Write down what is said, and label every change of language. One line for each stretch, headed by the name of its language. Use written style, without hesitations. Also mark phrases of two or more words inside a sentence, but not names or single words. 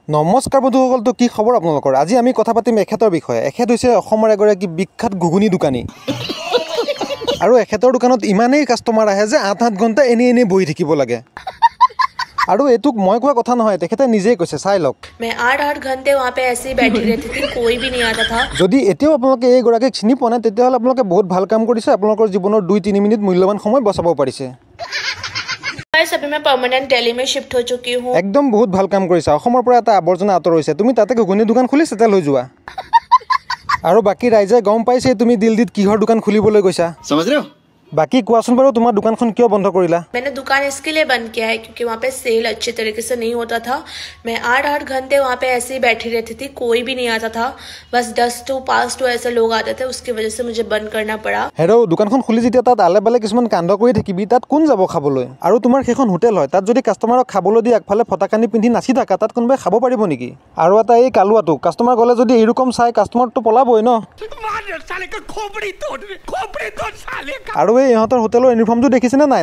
Assamese: নমস্কাৰ বন্ধুসকল, তো কি খবৰ আপোনালোকৰ? আজি আমি কথা পাতিম এখেতৰ বিষয়ে। এখেত হৈছে অসমৰ এগৰাকী বিখ্যাত ঘুগুনি দোকানী আৰু এখেতৰ দোকানত ইমানেই কাষ্টমাৰ আহে যে ৮-৮ ঘণ্টা এনেই বহি থাকিব লাগে। আৰু এটুক মই কোৱা কথা নহয়, তেখেতে নিজেই কৈছে, চাই লওক।
Hindi: मैं 8-8 घंटे वहाँ पे ऐसे ही बैठी रहती थी, कोई भी नहीं आता था।
Assamese: যদি এতিয়াও আপোনালোকে এইগৰাকীক চিনি পোৱা নাই, তেতিয়াহ'লে আপোনালোকে বহুত ভাল কাম কৰিছে। আপোনালোকৰ জীৱনৰ 2-3 মিনিট মূল্যৱান সময় বচাব পাৰিছে।
Hindi: अभी मैं परमानेंट दिल्ली में शिफ्ट हो चुकी हूँ।
Assamese: একদম বহুত ভাল কাম কৰিছা। অসমৰ পৰা এটা আৱৰ্জনা আঁতৰাইছে। তুমি তাতে ঘুগুনি দোকান খুলি চেটেল হৈ যোৱা। আৰু বাকী ৰাইজে গম পাইছে তুমি দিল্লীত কিহৰ দোকান খুলিবলৈ গৈছা।
Hindi: समझ रहे हो?
Assamese: বাকি কোৱাচোন বাৰু, তোমাৰ দোকানখন কিয় বন্ধ কৰিলা?
Hindi: मैंने दुकान इसके लिए बंद किया है क्योंकि वहाँ पे सेल अच्छे तरीके से नहीं होता था। मैं 8-8 घंटे वहाँ पे ऐसे ही बैठी रहती थी, कोई भी नहीं आता था। बस 10 to ऐसे लोग आते थे, उसकी वजह से मुझे बंद करना पड़ा।
Assamese: হেৰৌ, দোকানখন খুলি যেতিয়া তাত আলে বালে কিছুমান কাণ্ড কৰি থাকিবি, তাত কোন যাব খাবলৈ? আৰু তোমাৰ সেইখন হোটেল হয়, তাত যদি কাষ্টমাৰক খাবলৈ দি আগফালে ফটাকানি পিন্ধি নাচি থাকা, তাত কোনোবাই খাব পাৰিব নেকি? আৰু এটা এই কালুৱাটো, কাষ্টমাৰ গ'লে যদি এইৰকম চাই, কাষ্টমাৰটো পলাবই ন। আৰু এই ইহঁতৰ হোটেলৰ ইউনিফৰ্মটো দেখিছেনে নাই?